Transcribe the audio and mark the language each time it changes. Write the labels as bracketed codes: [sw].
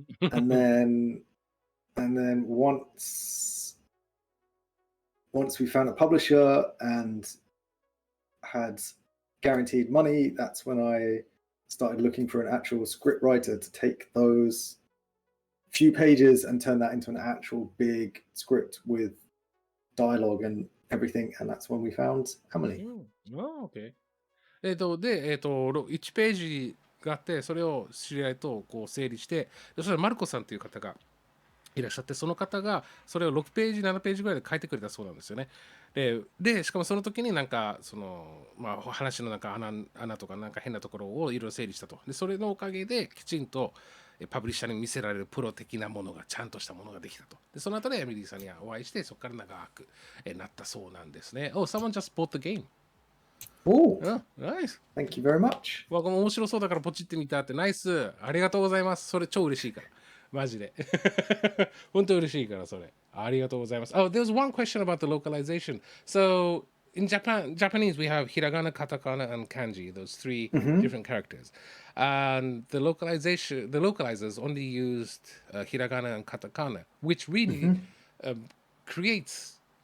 [en] and then once we found a publisher and had guaranteed money, that's when I started looking for an actual script writer to take those few pages and turn that into an actual big script with dialogue and everything, and that's when we found Emily. [ja] OK。で、1ページがあって、それを知り合いとこう整理して、そしたらマルコさんという方がいらっしゃって、その方がそれを6ページ、7ページぐらいで書いてくれたそうなんですよね。で、しかもその時になんか、まあ、話のなんか穴とかなんか変なところをいろいろ整理したと。で、それのおかげできちんとパブリッシャーに見せられるプロ的なものが、ちゃんとしたものができたと。で、その後でエミリーさんにはお会いして、そこから長くなったそうなんですね。 [en] Oh, someone just bought the game. Oh, nice. Thank you very much. [ja] わ、この面白そうだからポチってみたって、ナイス。ありがとうございます。それ超嬉しいから。マジで。本当嬉しいから、それ。ありがとうございます。 [en] Oh, there's one question about the localization. So, in Japanese, we have hiragana, katakana, and kanji, those three different characters. And the localizers only used hiragana and katakana, which really creates